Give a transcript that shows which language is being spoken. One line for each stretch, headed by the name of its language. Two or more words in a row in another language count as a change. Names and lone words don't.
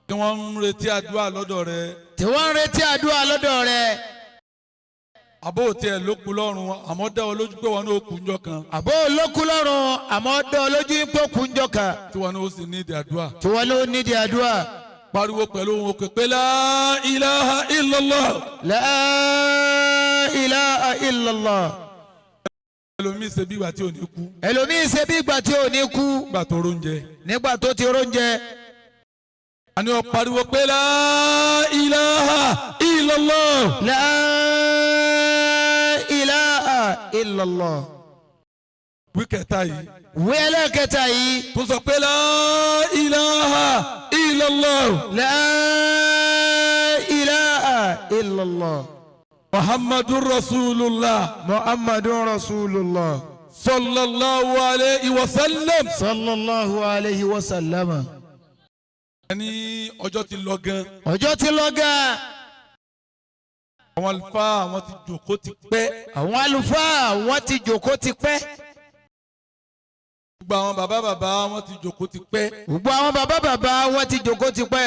Yoruba: tí wọ́n ń retí àdúrà lọ́dọ̀ rẹ. tí wọ́n ń retí àdúrà lọ́dọ̀ rẹ. àbó tiẹ̀ ló kú lọ́rùn àmọ́ dá ọ lójú pé wọn ní ó kú njọ́ kan. àbó olókun lọ́rùn àmọ́ dá ọ lójú pé kú njọ́ kan. tí wọn ní ó sì nídìí àdúrà. tí wọ́n ló nídìí àdúrà. pariwo pẹ̀lú ohùn òkè pé
Arabic: لا إله إلا الله. لا إله إلا الله.
Yoruba: ẹlòmíì ṣe bí ìgbà tí ò ní kú. ẹlòmíì ṣe bí ìgbà tí ò ní kú. nígbà tó róúnjẹ. nígbà tó ti róúnjẹ. àní ó pariwo pé
Arabic: لا إله إلا الله. لا إله إلا الله.
Yoruba: wí kẹta yìí. wí ẹlẹ́kẹta yìí. tó sọ pé
Arabic: لا إله إلا الله. لا إله إلا الله. محمد رسول الله. محمد رسول الله. صلى الله عليه وسلم. صلى الله عليه وسلم.
Yoruba: ẹni ọjọ́ ti lọ gan. ọjọ́ ti lọ gan. àwọn àlùfáà àwọn ti jòkó ti pẹ́. àwọn àlùfáà wọ́n ti jòkó ti pẹ́. gbogbo àwọn bàbá wọn ti jòkó ti pẹ́. gbogbo àwọn bàbá wọ́n ti jòkó ti pẹ́.